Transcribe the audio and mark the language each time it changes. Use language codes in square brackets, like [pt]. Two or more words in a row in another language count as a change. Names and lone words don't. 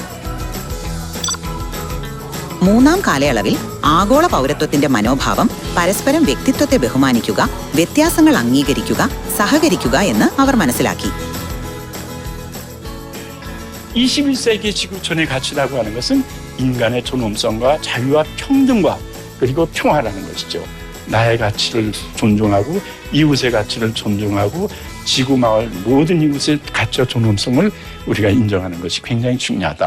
[ml] 3ാം കാലയളവിൽ ആഗോള പൗരത്വത്തിന്റെ മനോഭാവം, പരസ്പരം വ്യക്തിത്വത്തെ ബഹുമാനിക്കുക, വ്യത്യാസങ്ങൾ അംഗീകരിക്കുക, സഹകരിക്കുക എന്ന് അവർ മനസ്സിലാക്കി. [ko] 21세기 지구촌의 가치라고 하는 것은 인간의 존엄성과 자유와 평등과 그리고 평화라는 것이죠. 나의 가치를 존중하고 이웃의 가치를 존중하고 지구 마을 모든 이웃의 가치와 존엄성을 우리가 인정하는 것이 굉장히 중요하다.